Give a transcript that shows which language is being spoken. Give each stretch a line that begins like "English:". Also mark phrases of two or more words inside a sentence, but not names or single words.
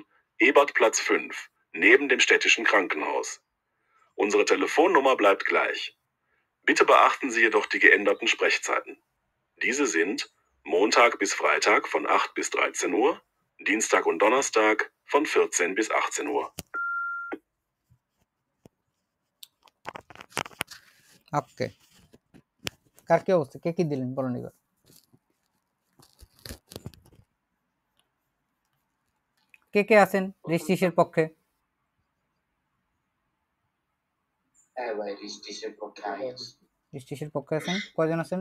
German: Ebertplatz 5, neben dem städtischen Krankenhaus. Unsere Telefonnummer bleibt gleich. Bitte beachten Sie jedoch die geänderten Sprechzeiten. Diese sind Montag bis Freitag von 8 bis 13 Uhr, Dienstag und Donnerstag von 14 bis 18 Uhr.
Bangla: ওকে, কার কি অবস্থা, কে কি দিলেন বলুন এবার। কে কে আছেন রেজিস্ট্রেশনের পক্ষে? রেজিস্ট্রেশনের পক্ষে আছেন কয়জন আছেন?